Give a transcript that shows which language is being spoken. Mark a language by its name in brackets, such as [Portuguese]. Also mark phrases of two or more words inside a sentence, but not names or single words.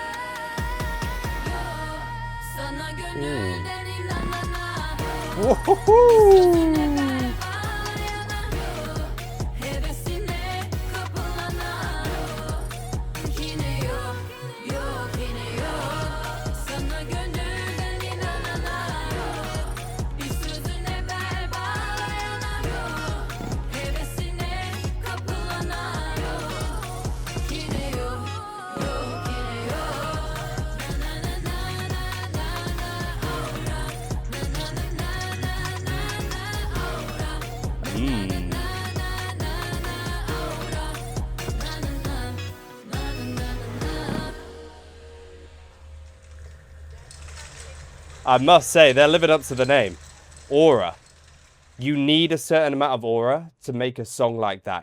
[Turkish] Sana gönülden inanana hevesine kapılana yine yok yok yine yok. Sana gönülden inanana bir sözüne bel bağlayana hevesine kapılana yine yok yok yine yok. Na na na na na na aura na na na na na na aura. [English] I must say, they're living up to the name. Aura. You need a certain amount of aura to make a song like that.